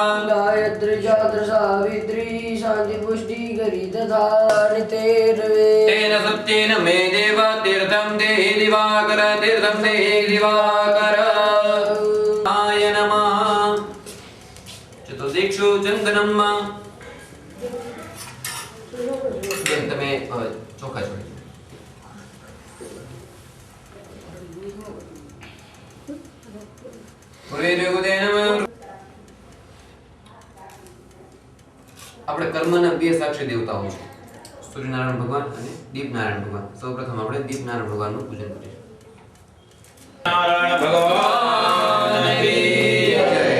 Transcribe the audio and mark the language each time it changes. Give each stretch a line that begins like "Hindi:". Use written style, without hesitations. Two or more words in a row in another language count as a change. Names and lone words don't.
Sanskrit: गायत्री चात्र सावित्री शान्तिपुष्टिकरी तथा नितेर्वे तेन सत्येन मे देव तीर्थं देहि दिवाकर तीर्थं देहि दिवाकर आय नमः चतुर्दिक्षु चन्दनं
Gujarati: તમે ચોખા છોડી આપણે કર્મના બે સાક્ષી દેવતાઓ છે સૂર્યનારાયણ ભગવાન અને દીપનારાયણ ભગવાન સૌપ્રથમ આપણે દીપનારાયણ ભગવાનનું પૂજન કરીશું નારાયણ ભગવાન કી જય